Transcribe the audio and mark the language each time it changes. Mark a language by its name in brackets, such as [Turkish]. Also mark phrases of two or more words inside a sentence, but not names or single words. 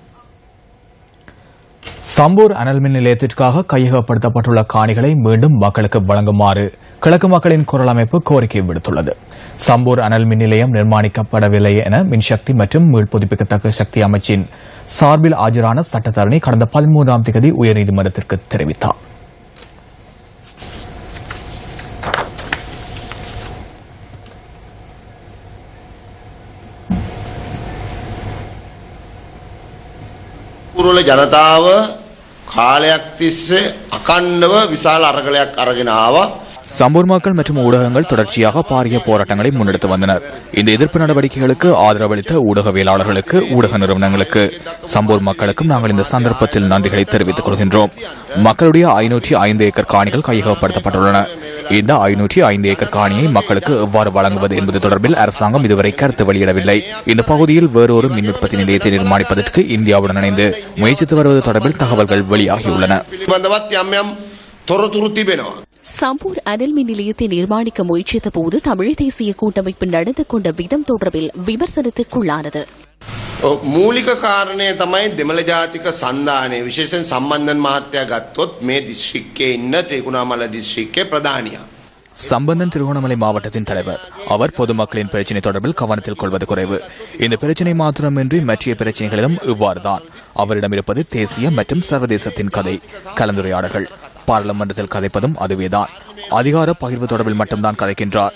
[Tamil] சம்பூர் அனல் மின் நிலையத்திற்காக கையகப்படுத்தப்பட்டுள்ள காணிகளை மீண்டும் மக்களுக்கு வழங்குமாறு கிழக்கு மக்களின் குரல் அமைப்பு கோரிக்கை விடுத்துள்ளது. சம்பூர் அனல் மின் நிலையம் நிர்மாணிக்கப்படவில்லை என மின்சக்தி மற்றும் மீள்புதுப்பிக்கத்தக்க சக்தி அமைச்சின் சார்பில் ஆஜரான சட்டத்தரணி கடந்த 13ஆம் தேதி உயர்நீதிமன்றத்திற்கு தெரிவித்தார். [Sinhala] ජනතාව කාලයක් තිස්සේ අකණ්ඩව විශාල අරගලයක් අරගෙන ආවා. [Tamil] சம்பூர் மக்கள் மற்றும் ஊடகங்கள் தொடர்ச்சியாக பாரிய போராட்டங்களை முன்னெடுத்து வந்தனர். இந்த எதிர்ப்பு நடவடிக்கைகளுக்கு ஆதரவளித்த ஊடகவியலாளர்களுக்கு, ஊடக நிறுவனங்களுக்கு, சம்பூர் மக்களுக்கும் நாங்கள் இந்த சந்தர்ப்பத்தில் நன்றிகளை தெரிவித்துக் கொள்கின்றோம். மக்களுடைய 505 ஏக்கர் காணிகள் கையகப்படுத்தப்பட்டுள்ளன. இந்த 505 ஏக்கர் காணியை மக்களுக்கு எவ்வாறு வழங்குவது என்பது தொடர்பில் அரசாங்கம் இதுவரை கருத்து வெளியிடவில்லை. இந்த பகுதியில் வேறொரு மின் உற்பத்தி நிலையத்தை நிர்மாணிப்பதற்கு இந்தியாவுடன் இணைந்து முயற்சித்து வருவது தொடர்பில் தகவல்கள் வெளியாகியுள்ளன. சம்பூர் அனல் மின் நிலையத்தை நிர்மாணிக்க முயற்சித்த போது தமிழ் தேசிய கூட்டமைப்பு நடந்து கொண்ட விதம் தொடர்பில் விமர்சனத்துக்குள்ளானது. [Sinhala] මූලික කාරණය තමයි දෙමළ ජාතික සන්ධානය විශේෂයෙන් සම්බන්ධන් මහත්තයා ගත්තොත් මේ දිස්ත්‍රික්කයේ ඉන්න ත්‍රිකුණාමල දිස්ත්‍රික්කයේ ප්‍රධානියා. [Tamil] சம்பந்தன் திருகோணமலை மாவட்டத்தின் தலைவர். அவர் பொதுமக்களின் பிரச்சினை தொடர்பில் கவனத்தில் கொள்வது குறைவு. இந்த பிரச்சினை மாத்திரமின்றி மற்ற பிரச்சினைகளிலும் இவ்வாறுதான். அவரிடம் இருப்பது தேசிய மற்றும் சர்வதேசத்தின் கதை, கலந்துரையாடல்கள். பாராளுமன்றத்தில் கதைப்பதும் அதுவேதான். அதிகார பகிர்வு தொடர்பில் மட்டும்தான் கதைக்கின்றார்.